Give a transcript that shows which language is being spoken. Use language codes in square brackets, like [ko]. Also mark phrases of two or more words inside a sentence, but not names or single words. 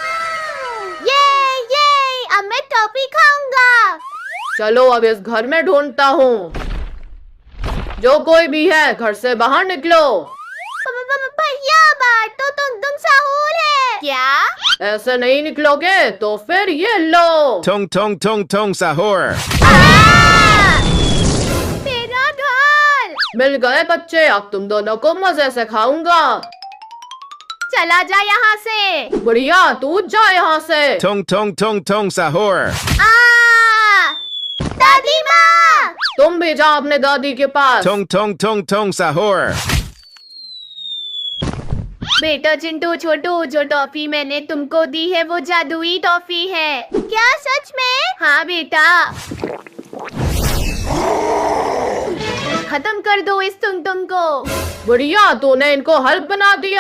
[hi] ये अब मैं टॉफी खाऊंगा। चलो अब इस घर में ढूंढता हूँ। जो कोई भी है, घर से बाहर निकलो। भैया, बाहर तो टुनटुन साहूर है। क्या? ऐसे नहीं निकलोगे तो फिर ये लो। Tong tong tong tong sahur. मेरा घर। मिल गए बच्चे, अब तुम दोनों को मजे से खाऊंगा। चला जा यहाँ से। बढ़िया, तू जा यहाँ से। Tong tong tong tong sahur. दादी माँ! तुम भी जाओ अपने दादी के पास। Tong tong tong tong sahur. बेटा चिंटू छोटू, जो टॉफी मैंने तुमको दी है वो जादुई टॉफी है। क्या सच में? हाँ बेटा। खत्म कर दो इस टुनटुन को। बढ़िया, तूने इनको हल्प बना दिया।